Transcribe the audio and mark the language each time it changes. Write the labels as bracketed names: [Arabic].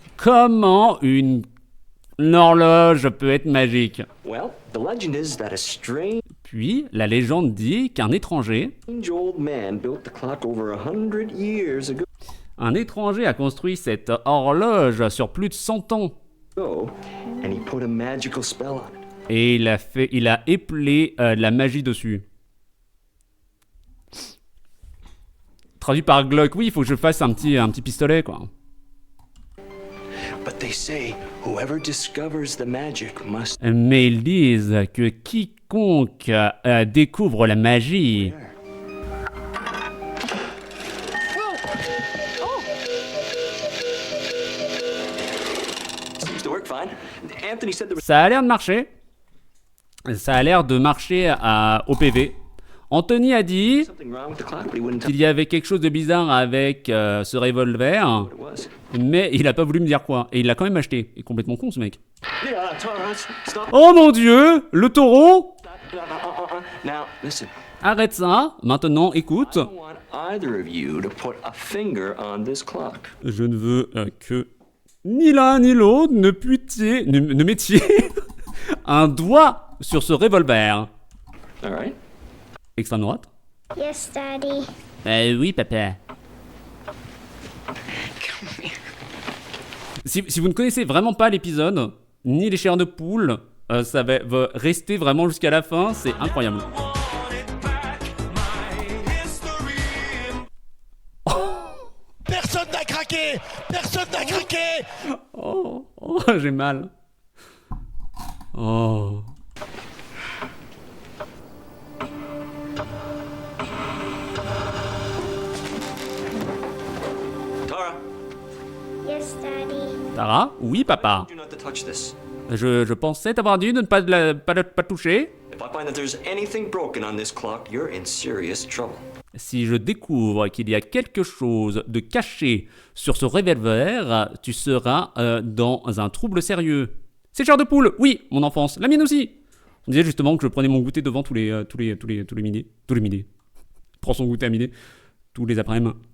[French] Comment une horloge peut être magique? [English] Well, the legend is that a strange [French] Puis, la légende dit qu'un étranger... [English] old man built the clock over 100 years ago, [French] Un étranger a construit cette horloge sur plus de 100 ans. [English] and he put a magical spell on it. [French] Et il a éplé de la magie dessus. Traduit par Glock, oui, il faut que je fasse un petit pistolet, quoi. [English] But they say whoever discovers the magic must... [French] Mais ils disent que quiconque découvre la magie... [English] Seems to work fine. Anthony said there was [French] Ça a l'air de marcher. Ça a l'air de marcher au PV. Anthony a dit [English] something wrong with the clock, but he wouldn't tell [French] qu'il y avait quelque chose de bizarre avec ce revolver, [English] me what it was. [French] mais il a pas voulu me dire quoi. Et il l'a quand même acheté. Il est complètement con, ce mec. [English] Yeah, Tara, stop. [French] Oh mon dieu, le taureau. [English] Now, listen. [French] Arrête ça. Maintenant, écoute. [English] I don't want either of you to put a finger on this clock. [French] Je ne veux que ni l'un ni l'autre ne mettiez un doigt sur ce revolver. [English] All right? [French] Extrême droite. [English] Yes, Daddy. [French] Oui, papa. Si vous ne connaissez vraiment pas l'épisode, ni les chairs de poule, ça va rester vraiment jusqu'à la fin, c'est incroyable. Personne n'a craqué. Oh, j'ai mal. Oh. Tara, [English] Yes, Daddy. [French] Tara? Oui, papa. [English] do not to touch this. [French] Je pensais t'avoir dit de ne pas toucher. [English] If I find that there's anything broken on this clock, you're in serious trouble. [French] Si je découvre qu'il y a quelque chose de caché sur ce revolver, tu seras dans un trouble sérieux. C'est chair de poule, oui, mon enfance, la mienne aussi. On disait justement que je prenais mon goûter devant tous les midis. Tous les midis. Prends son goûter à midi. Tous les après-midi.